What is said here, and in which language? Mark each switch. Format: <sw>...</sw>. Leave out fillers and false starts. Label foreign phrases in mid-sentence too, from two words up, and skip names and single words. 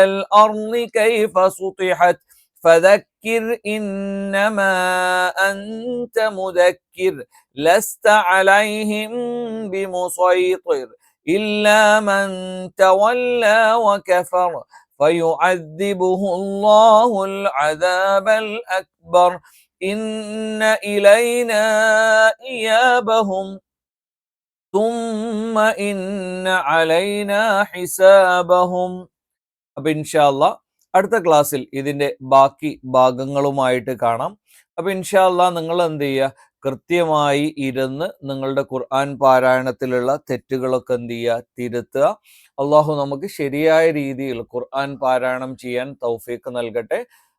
<ar>الأرض كيف سطحت فذكر إنما أنت مذكر لست عليهم بمسيطر إلا من تولى وكفر فيعذبه الله العذاب الأكبر إن إلينا إيابهم ثم إن علينا حسابهم.</ar> <ml>അപ്പൊ ഇൻഷാല്ല അടുത്ത ക്ലാസ്സിൽ ഇതിന്റെ ബാക്കി ഭാഗങ്ങളുമായിട്ട് കാണാം. അപ്പൊ ഇൻഷാല്ല നിങ്ങൾ എന്ത് ചെയ്യുക, കൃത്യമായി ഇരുന്ന് നിങ്ങളുടെ ഖുർആൻ പാരായണത്തിലുള്ള തെറ്റുകളൊക്കെ എന്ത് ചെയ്യുക, തിരുത്തുക. അള്ളാഹു നമുക്ക് ശരിയായ രീതിയിൽ ഖുർആൻ പാരായണം ചെയ്യാൻ തൗഫീഖ് നൽകട്ടെ.</ml>